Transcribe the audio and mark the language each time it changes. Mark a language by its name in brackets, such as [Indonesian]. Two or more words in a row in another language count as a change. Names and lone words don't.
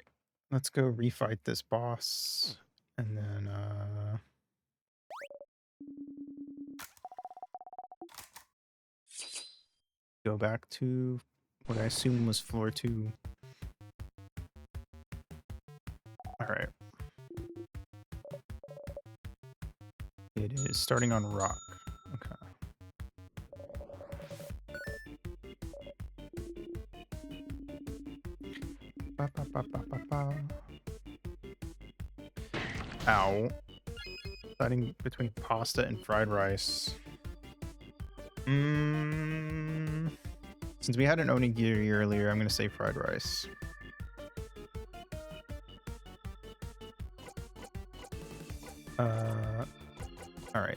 [English] Let's go refight this boss. And then, go back to what I assume was floor 2. All right. It is starting on rock. Okay. Ba, ba, ba, ba, ba, ba. Ow. Deciding between pasta and fried rice. Since we had an onigiri earlier, I'm gonna say fried rice. All right.